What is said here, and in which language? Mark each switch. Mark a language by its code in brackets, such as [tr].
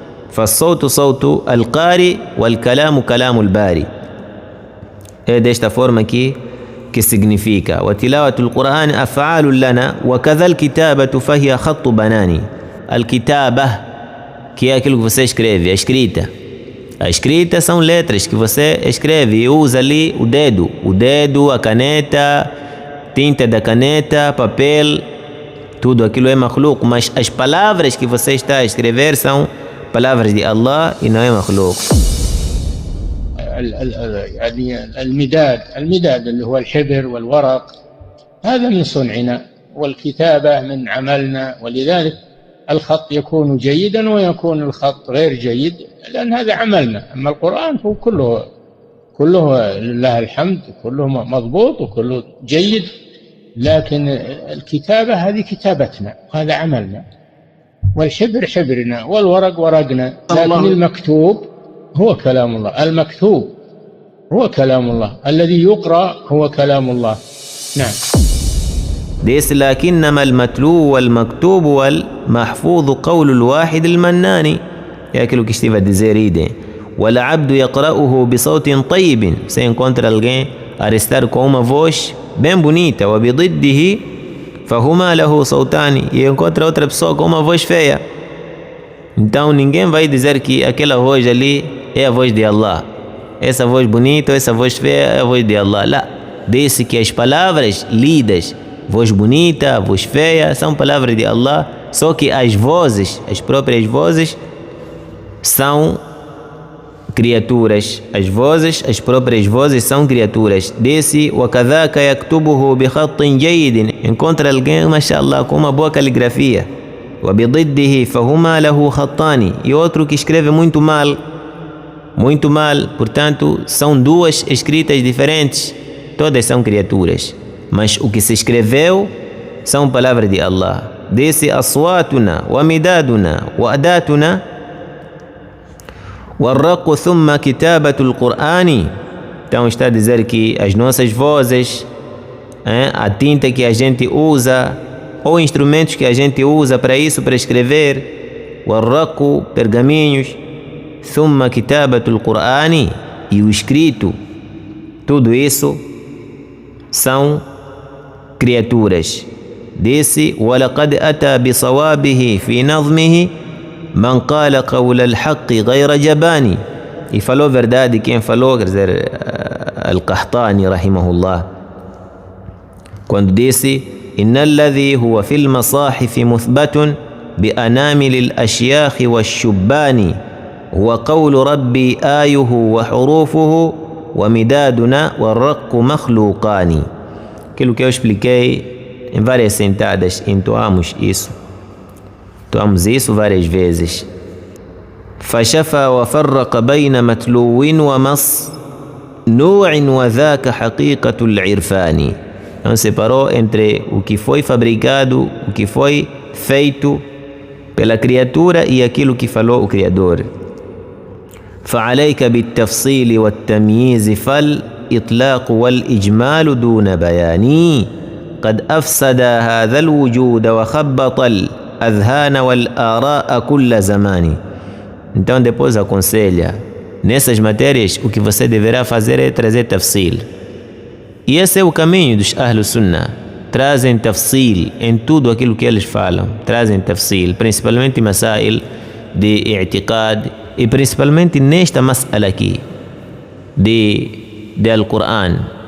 [ar] فالصوت صوت القارئ والكلام كلام الباري. [pt] É desta forma que significa: [ar] وتلاوة القرآن أفعال لنا وكذا الكتابة فهي خط بناني. الكتابة, [pt] que é aquilo que você escreve, a escrita. A escrita são letras que você escreve e usa ali o dedo, a caneta, tinta da caneta, papel, tudo aquilo é makhluk, mas as palavras que você está a escrever são palavras de Allah e não é makhluk. [ar] المداد اللي هو الحبر والورق هذا من صنعنا، والكتابة من عملنا، ولذلك الخط يكون جيدا ويكون الخط غير جيد لأن هذا عملنا. أما القرآن هو كله لله الحمد، كله مضبوط وكله جيد، لكن الكتابة هذه كتابتنا وهذا عملنا، والحبر حبرنا والورق ورقنا، لكن المكتوب هو كلام الله. المكتوب هو كلام الله، الذي يقرأ هو كلام الله. نعم. ديس لكنما المتلو والمكتوب والمحفوظ قول الواحد المناني، ياكلو كشتيفا ديزيريدي. والعبد يقرأه بصوت طيب، [pt] se encontra alguém a restar com uma voz bem bonita, [ar] وبضده فهما له صوتان, [pt] e encontra outra pessoa com uma voz feia. Então ninguém vai dizer que aquela voz ali é a voz de Allah, essa voz bonita ou essa voz feia é a voz de Allah. Lá, disse que as palavras lidas, voz bonita, voz feia, são palavras de Allah, só que as vozes, as próprias vozes, são criaturas. As próprias vozes são criaturas. Disse, [ar] وَكَذَاكَ يَكْتُبُهُ بِخَطٍ جَيِّدٍ, [pt] encontra alguém, mashallah, com uma boa caligrafia. [ar] وَبِضِدِّهِ فَهُمَا لَهُ خَطَّانِ, [pt] e outro que escreve muito mal, portanto, são duas escritas diferentes, todas são criaturas, mas o que se escreveu são palavras de Allah. [ar] Disse, أصواتنا ومدادنا وأداتنا والرق ثم كتابة القرآن. [pt] Então está a dizer que as nossas vozes, a tinta que a gente usa, ou instrumentos que a gente usa para isso, para escrever, والرق, pergaminhos, [ar] ثم كتابة القرآن, [pt] e o escrito, tudo isso são criaturas. [ar] Disse, ولقد أتى بصوابه في نظمه من قال قول الحق غير جباني, [pt] e falou verdade quem falou, quer dizer, Al-Qahtani rahimahullah, quando disse, [ar] إن الذي هو في المصاحف مثبت بأنامل الأشياخ والشبان هو قول ربي آيه وحروفه ومدادنا والرق مخلوقان. [pt] Aquilo que eu expliquei em várias sentadas, entoamos isso várias vezes. [ar] فشفى وفرق بين متلو ومصنوع وذاك حقيقة العرفان. [pt] Não separou entre o que foi fabricado, o que foi feito pela criatura e aquilo que falou o Criador. [ar] فعليك بالتفصيل والتمييز فالإطلاق والإجمال دون بيان قد أفسد هذا الوجود وخبط الأذهان والآراء كل زمان. [pt] Então depois aconselha, nessas matérias o que você deverá fazer é trazer tafsil. E esse é o caminho dos Ahlus Sunnah. Trazem tafsil em tudo aquilo que eles falam. Trazem tafsil, principalmente masail de i'tiqad, e principalmente nesta mas'ala aqui de Al-Quran.